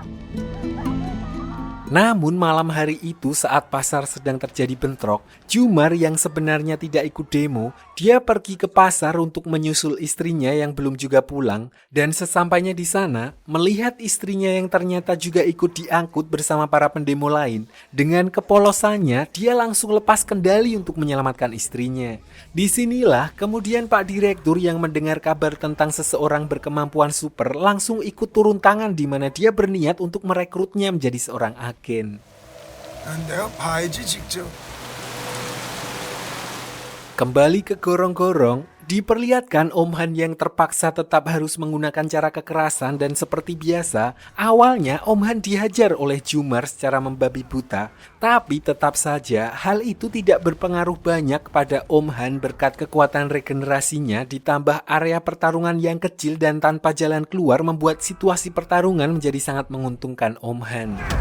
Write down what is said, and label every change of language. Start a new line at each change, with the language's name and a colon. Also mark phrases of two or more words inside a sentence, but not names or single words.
Indonesian: Namun malam hari itu saat pasar sedang terjadi bentrok, Jumar yang sebenarnya tidak ikut demo, dia pergi ke pasar untuk menyusul istrinya yang belum juga pulang, dan sesampainya di sana, melihat istrinya yang ternyata juga ikut diangkut bersama para pendemo lain, dengan kepolosannya dia langsung lepas kendali untuk menyelamatkan istrinya. Disinilah kemudian Pak Direktur yang mendengar kabar tentang seseorang berkemampuan super langsung ikut turun tangan di mana dia berniat untuk merekrutnya menjadi seorang agen.
Korean: 내가 봐야지 직접.
Indonesian: Kembali ke gorong-gorong, diperlihatkan Om Han yang terpaksa tetap harus menggunakan cara kekerasan dan seperti biasa, awalnya Om Han dihajar oleh Jumar secara membabi buta, tapi tetap saja hal itu tidak berpengaruh banyak kepada Om Han berkat kekuatan regenerasinya ditambah area pertarungan yang kecil dan tanpa jalan keluar membuat situasi pertarungan menjadi sangat menguntungkan Om Han.